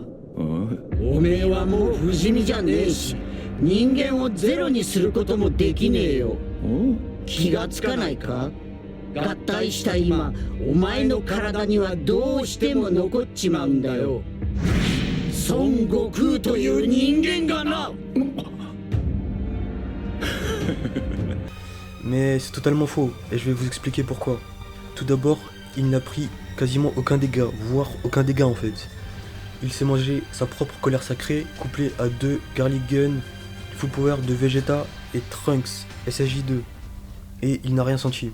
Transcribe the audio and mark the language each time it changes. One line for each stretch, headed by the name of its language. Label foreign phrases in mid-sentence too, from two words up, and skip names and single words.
Japanese: おめえはもう不死身じゃねえし、人間をゼロにすることもできねえよ。気がつかないか？合体した今、お前の体にはどうしても残っちまうんだよ。孫悟空という人間がな。
French: Mais c'est totalement faux, et je vais vous expliquer pourquoi. Tout d'abord, il n'a pris quasiment aucun dégât, voire aucun dégât en fait. Il s'est mangé sa propre colère sacrée, couplée à deux Garlic Gun
English: full power
French: de Vegeta et Trunks SSJ2 et il n'a rien senti.